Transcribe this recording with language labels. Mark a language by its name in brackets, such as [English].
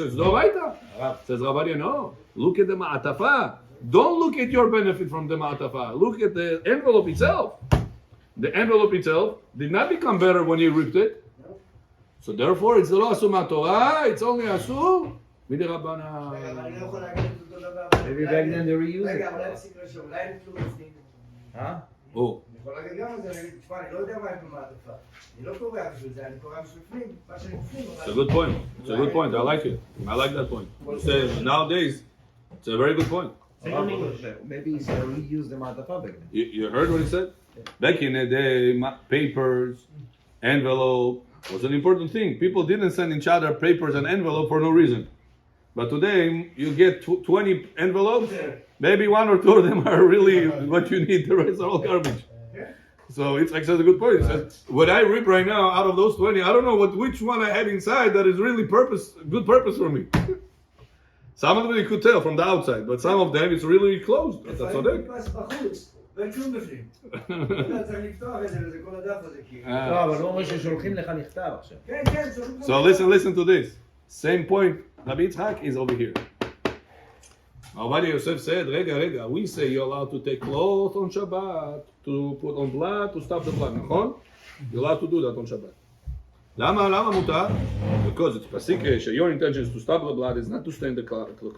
[English] It's דאורייתא. Says Rav Ovadia, no. Look at the ma'atafa. Don't look at your benefit from the ma'atafa. Look at the envelope itself. The envelope itself did not become better when you ripped it. So therefore, it's [Hebrew] לא אסור מהתורה, [English] it's only [Hebrew] אסור מדרבנן. רגע, אבל אני לא יכול להגיד את אותו דבר. [English] Maybe back then they reused [Hebrew] רגע, [English] it. [Hebrew] אולי נפסיק לשאול, אולי אין כלום בפנים. Oh. אני יכול להגיד גם את זה, אני אגיד, תשמע, אני לא יודע מה יש במעטפה. אני לא קורא בשביל זה, אני קורא בשביל פנים. מה שאני בפנים, [English] It's a good point. It's a good point. I like it. I like that point. Nowadays, it's a very good point. Maybe he said reuse the matafa back then. You heard what he said? Back in the day, papers, envelope was an important thing. People didn't send each other papers and envelope for no reason. But today, you get 20 envelopes, maybe one or two of them are really what you need, the rest are all garbage. So it's like says a good point. It says, what I rip right now, out of those 20, I don't know which one I have inside that is really good purpose for me. Some of them you could tell from the outside, but some of them it's really closed. That's what [Hebrew] לפעמים נתפס בחוץ, ואין כלום בפנים. אתה צריך לפתוח את זה, וזה כל הדף הזה, כאילו. לא, אבל הוא אומר ששולחים לך נכתב עכשיו. כן, כן, שולחים לך. [English] So listen to this. Same point. Rabbi Yitzhak is over here. Rav Ovadia Yosef said, Rega, we say you're allowed to take cloth on Shabbat, to put on blood, to stop the blood, [Hebrew] נכון? [English] You're allowed to do that on Shabbat. [Hebrew] למה מותר? [English] Because it's pasik, your intention is to stop the blood, is not to stain the cloth.